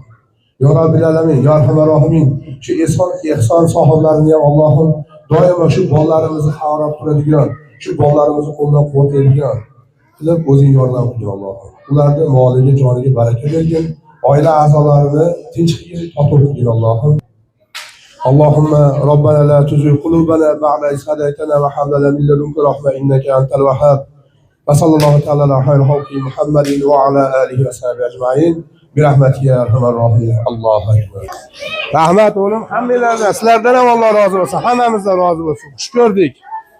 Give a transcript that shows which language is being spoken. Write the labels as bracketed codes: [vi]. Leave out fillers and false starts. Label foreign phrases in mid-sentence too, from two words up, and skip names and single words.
[ar] يا رب العالمين يا أرحم الراحمين, [uz] shu ehson sohiblarini ham Allohim doimo shu bolalarimizni xarob qiladigan, shu bolalarimizni qo'llab-quvvatlaydigan qilib o'zing yordam qilgin Allohim. Ularni moliga, joniga baraka bergin, oila a'zolarini tinchlikka totuv qilgin Allohim. [ar] اللهم ربنا لا تزغ قلوبنا بعد إذ هديتنا وهب لنا من لدنك رحمة إنك أنت الوهاب. وصلى الله تعالى على خير الخلق محمد وعلى آله وصحبه أجمعين. برحمتك يا أرحم الراحمين. الله أكبر. [uz] Rahmat o'g'lim, hammanglardan, sizlardan ham Alloh rozi bo'lsin, hammamizdan rozi bo'lsin. Xush ko'rdik.